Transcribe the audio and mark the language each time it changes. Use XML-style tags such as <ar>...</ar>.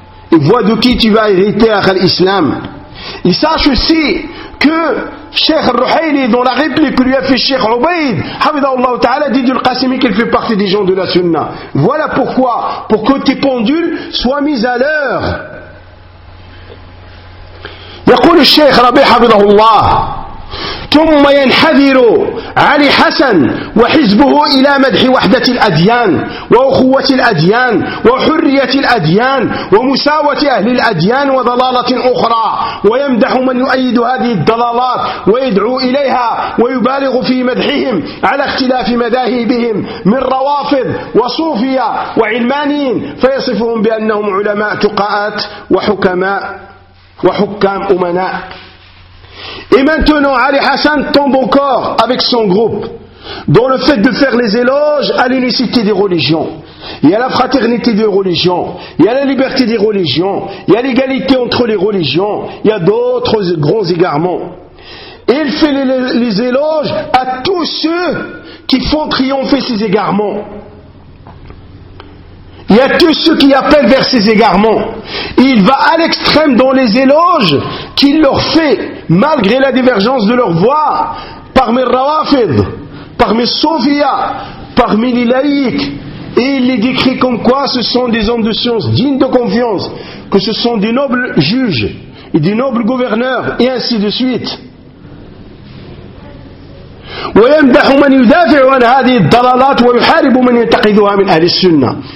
<fr>Et vois de qui tu vas hériter, Akhal Islam. Et sache aussi que Cheikh Ruhayli, dans la réplique que lui a fait Cheikh Ubaid, Hamidallahu Ta'ala, dit du Qasimi qu'il fait partie des gens de la Sunna. Voilà pourquoi, pour que tes pendules soient mises à l'heure. Yaqul le Cheikh Rabi Hamidallah.</fr> <ar>ثم ينحدر علي حسن وحزبه إلى مدح وحدة الأديان وأخوة الأديان وحرية الأديان ومساواة أهل الأديان وضلالة أخرى ويمدح من يؤيد هذه الضلالات ويدعو إليها ويبالغ في مدحهم على اختلاف مذاهبهم من روافض وصوفية وعلمانيين فيصفهم بأنهم علماء تقاءات وحكماء وحكام أمناء.</ar> <fr>Et maintenant, Ali Hassan tombe encore avec son groupe dans le fait de faire les éloges à l'unicité des religions, et à la fraternité des religions, et à la liberté des religions, et à l'égalité entre les religions, et à d'autres grands égarements. Et il fait les éloges à tous ceux qui font triompher ces égarements. Il y a tous ceux qui appellent vers ces égarements. Il va à l'extrême dans les éloges qu'il leur fait, malgré la divergence de leur voix, parmi Rawafid, parmi Sophia, parmi les laïcs. Et il les décrit comme quoi ce sont des hommes de science dignes de confiance, que ce sont des nobles juges et des nobles gouverneurs, et ainsi de suite.</fr> <ar>ويمدح من يدافع عن هذه الضلالات ويحارب من ينتقدها من أهل السنة.</ar>